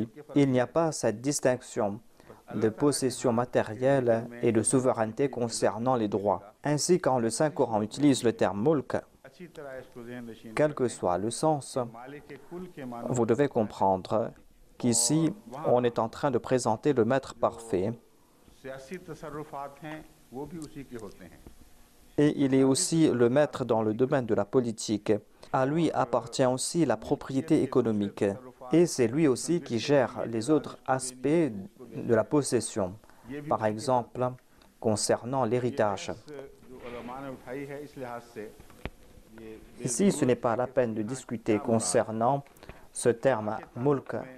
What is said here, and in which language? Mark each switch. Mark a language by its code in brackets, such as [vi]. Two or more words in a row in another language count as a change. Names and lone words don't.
[fr] Il n'y a pas cette distinction de possession matérielle et de souveraineté concernant les droits. Ainsi, quand le Saint-Coran utilise le terme mulk, quel que soit le sens, vous devez comprendre qu'ici, on est en train de présenter le maître parfait. [ur] سیاسی تصرفات ہیں وہ بھی اسی کے ہوتے ہیں. [fr] Et il est aussi le maître dans le domaine de la politique. À lui appartient aussi la propriété économique. Et c'est lui aussi qui gère les autres aspects de la possession. Par exemple, concernant l'héritage. Ici, ce n'est pas la peine de discuter concernant ce terme mulk.